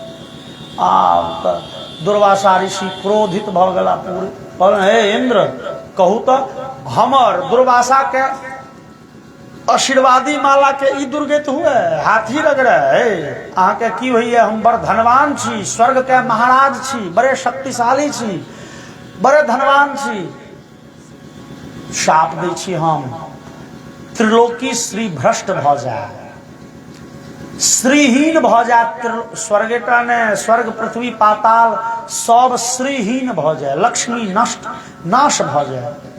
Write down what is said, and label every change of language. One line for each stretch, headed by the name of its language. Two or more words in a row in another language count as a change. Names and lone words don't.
Maithili: दुर्वासा ऋषि क्रोधित भ गला पूरे, कहलन हे इंद्र कहू तो हमर दुर्वासा के आशीर्वादी माला के ई दुर्गत हुए, हाथी लग रहे। अहाँ के की होइए, हम बड़ धनवान छी, स्वर्ग के महाराज छी, बड़े शक्तिशाली छी, बड़े धनवान छी। शाप दै छी हम, त्रिलोकी श्री भ्रष्ट भ जाए, श्रीहीन भ जाए। स्वर्गेटा ने स्वर्ग पृथ्वी पाताल सब श्रीहीन भ जाए, लक्ष्मी नाश भ जाए।